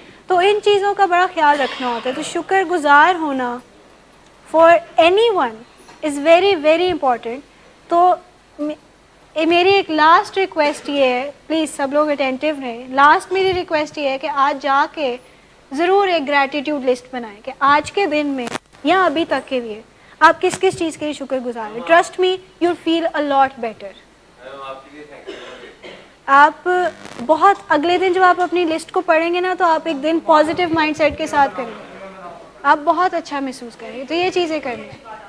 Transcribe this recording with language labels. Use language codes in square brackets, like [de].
[ur] تو ان چیزوں کا بڑا خیال رکھنا ہوتا ہے. تو شکر گزار ہونا [en] For any one is very very important. [ur] تو میری ایک لاسٹ ریکویسٹ یہ ہے, پلیز سب لوگ اٹینٹیو رہیں, لاسٹ میری ریکویسٹ یہ ہے کہ آج جا کے ضرور ایک گریٹیٹیوڈ لسٹ بنائیں کہ آج کے دن میں یا ابھی تک کے لیے آپ کس کس چیز کے لیے شکر گزار ہیں. [en] Trust me you feel a lot better. [ur] آپ بہت اگلے دن جب آپ اپنی لسٹ کو پڑھیں گے نا تو آپ ایک دن پازیٹیو مائنڈ سیٹ کے ساتھ کریں گے, آپ بہت اچھا محسوس کریں گے. تو یہ چیزیں کرنی ہیں.